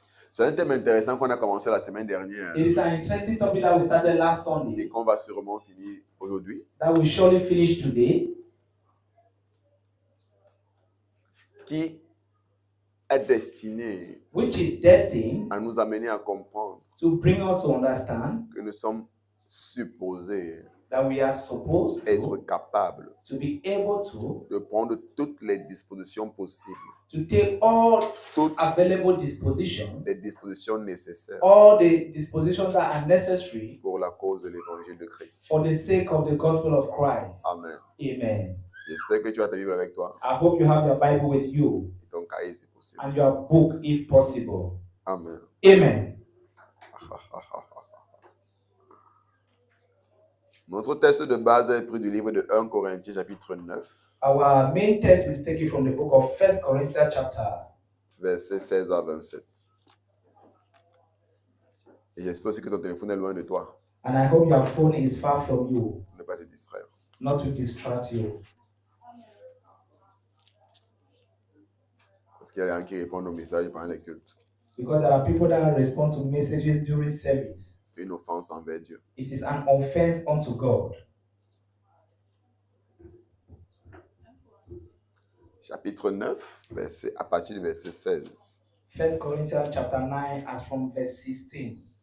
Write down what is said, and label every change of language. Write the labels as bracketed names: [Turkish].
[French] C'est un thème intéressant qu'on a commencé la semaine dernière [English] It is an interesting topic that we started last Sunday [French] et qu'on va sûrement finir aujourd'hui. [English] that we surely finish today. [French] Qui est destiné [English] Which is destined [French] à nous amener à comprendre [English] to bring us to understand [French] que nous sommes supposés [English] that we are supposed [French] être capables [English] to be able to [French] de prendre toutes les dispositions possibles, [English] take all [French] toutes [English] available dispositions, [French] les dispositions nécessaires [English] all the dispositions that are necessary [French] pour la cause de l'évangile de Christ. [English] for the sake of the gospel of Christ. [French] Amen. [English] Amen. [French] J'espère que tu as ta Bible avec toi [English] I hope you have your Bible with you [French] et ton cahier si possible. [English] and your book if possible. [French] Amen. [English] Amen. [French] Notre texte de base est pris du livre de 1 Corinthiens chapitre 9, [English] Our main text is taken from the book of 1 Corinthians chapter, [French] versets 16 à 27. Et j'espère aussi que ton téléphone est loin de toi [English] and I hope your phone is far from you, [French] pour ne pas te distraire. [English] not to distract you. [French] Parce qu'il y a des gens qui répondent aux messages pendant les cultes. [English] Because there are people that respond to messages during service. [French] C'est une offense envers Dieu. [English] It is an offense unto God. [French] Chapitre 9, à partir du verset 16. [English] 1 Corinthians chapter 9 as from verse 16.